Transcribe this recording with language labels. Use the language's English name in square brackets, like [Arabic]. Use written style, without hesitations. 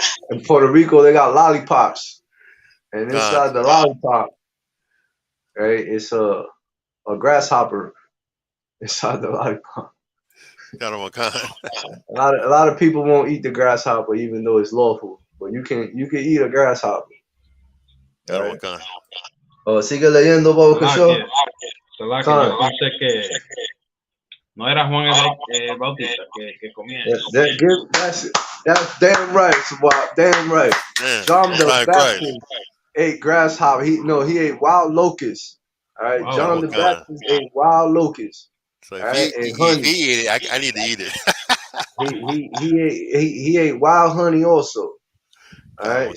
[English] In Puerto Rico, they got lollipops, and inside the lollipop, right, it's a grasshopper inside the lollipop. a lot of people won't eat the grasshopper, even though it's lawful. But you can eat a grasshopper. [Spanish] Right? Sigue leyendo, Boca Show. Yo pensé que no era Juan el Bautista que comía eso. [English] That's damn right, Swap. Damn right. John the Baptist ate grasshopper. He ate wild locusts. All right. Wow. John the Baptist ate wild locusts. So if he ate it, I need to eat it. he ate wild honey also. All right.